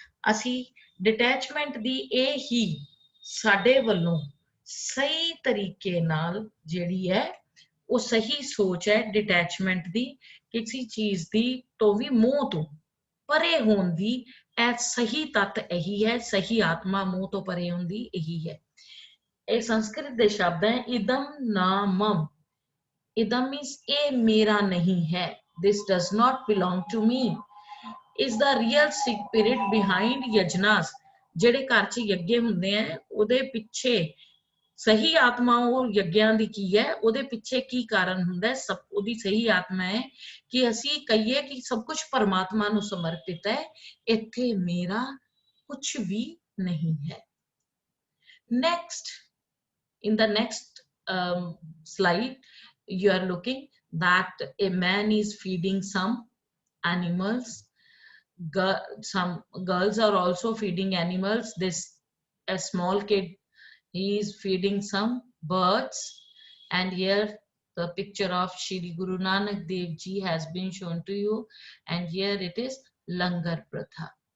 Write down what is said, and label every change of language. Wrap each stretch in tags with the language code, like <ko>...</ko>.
<pa>ਅਸੀਂ ਡਿਟੈਚਮੈਂਟ ਦੀ ਇਹ ਹੀ ਸਾਡੇ ਵੱਲੋਂ ਸਹੀ ਤਰੀਕੇ ਨਾਲ ਜਿਹੜੀ ਹੈ ਉਹ ਸਹੀ ਸੋਚ ਹੈ ਡਿਟੈਚਮੈਂਟ ਦੀ, ਕਿਸੇ ਚੀਜ਼ ਦੀ ਤੋਂ ਵੀ ਮੋਹ ਤੋਂ ਪਰੇ ਹੋਣ ਦੀ, ਇਹ ਸਹੀ ਤੱਤ ਇਹੀ ਹੈ, ਸਹੀ ਆਤਮਾ ਮੋਹ ਤੋਂ ਪਰੇ ਹੋਣ ਦੀ ਇਹੀ ਹੈ. ਇਹ ਸੰਸਕ੍ਰਿਤ ਦੇ ਸ਼ਬਦ ਹੈ ਇਦਮ ਨਾ ਮਮ. ਇਦਮ ਮੀਨਸ ਇਹ ਮੇਰਾ ਨਹੀਂ ਹੈ,</pa> <en>this does not belong to me, is the real spirit behind yajnas.</en> <pa>ਜਿਹੜੇ ਘਰ 'ਚ ਯੱਗੇ ਹੁੰਦੇ ਆ ਉਹਦੇ ਪਿੱਛੇ ਸਹੀ ਆਤਮਾ ਉਹ ਯੱਗਿਆਂ ਦੀ ਕੀ ਹੈ, ਉਹਦੇ ਪਿੱਛੇ ਕੀ ਕਾਰਨ ਹੁੰਦਾ ਹੈ, ਸਭ ਉਹਦੀ ਸਹੀ ਆਤਮਾ ਹੈ ਕਿ ਅਸੀਂ ਕਹੀਏ ਕਿ ਸਭ ਕੁਝ ਪਰਮਾਤਮਾ ਨੂੰ ਸਮਰਪਿਤ ਹੈ, ਇੱਥੇ ਮੇਰਾ ਕੁਝ ਵੀ ਨਹੀਂ ਹੈ.</pa> <en>Next, in the next slide, you are looking that a man is feeding some animals. Some girls are also feeding animals. This a small kid, he is feeding some birds, and here the picture of Shri Guru Nanak Dev Ji has been shown to you, and here it is Langar Pratha.</en>